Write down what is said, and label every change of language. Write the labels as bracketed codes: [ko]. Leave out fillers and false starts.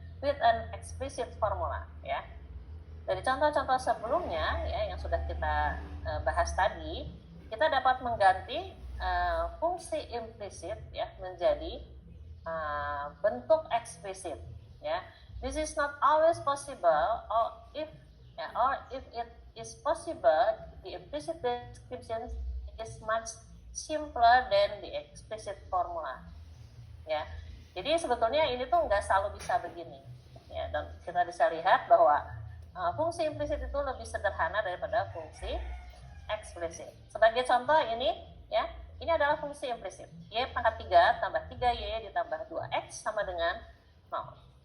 [en] with an explicit formula, [id] ya. Dari contoh-contoh sebelumnya ya yang sudah kita bahas tadi, kita dapat mengganti fungsi implisit ya menjadi bentuk eksplisit, ya. [en] This is not always possible, or if it is possible, the implicit description is much simpler than the explicit formula, ya. [id] Jadi sebetulnya ini tuh nggak selalu bisa begini, ya. Dan kita bisa lihat bahwa fungsi implisit itu lebih sederhana daripada fungsi eksplisit. Sebagai contoh ini, ya, ini adalah fungsi implisit. Y pangkat 3 tambah 3Y ditambah 2X sama dengan 0.